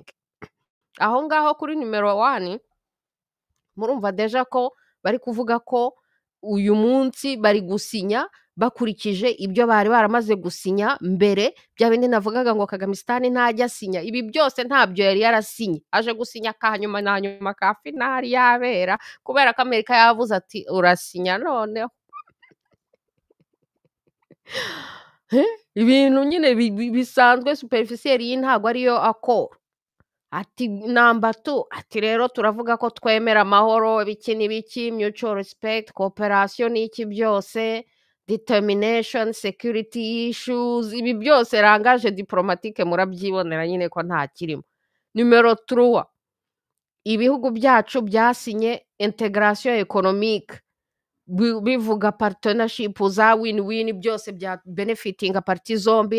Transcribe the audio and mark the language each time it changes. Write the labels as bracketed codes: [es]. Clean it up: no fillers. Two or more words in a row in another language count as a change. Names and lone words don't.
[rw] Aho ngaho kuri numero 1 murumva deja ko bari kuvuga ko uyu munsi bari gusinya bakurikije ibyo bari baramaze gusinya mbere, bya bindi navugaga ngo Kagamisitani ntajya asinya, ibi byose ntabyo yari yarasinye, aje gusinya ka nyuma na nyuma ka finali yabera kubera ko Amerika yavuze ati urasinya noneho. Ibintu nyine bisanzwe superficiel, iyi ntabwo ariyo akora. Ati namba 2 ati rero turavuga ko twemera amahoro biki n'ibiki, [en] mutual respect, cooperation [rw] n'iki byose, [en] determination, security issues, [rw] ibi byose [fr] langage diplomatique [rw] murabyibonera nyine ko nta kirimo. Numero 3 ibihugu byacu byasinye [fr] integration économique, [rw] bivuga partnership za win-win, byose bya benefiting parti zombi.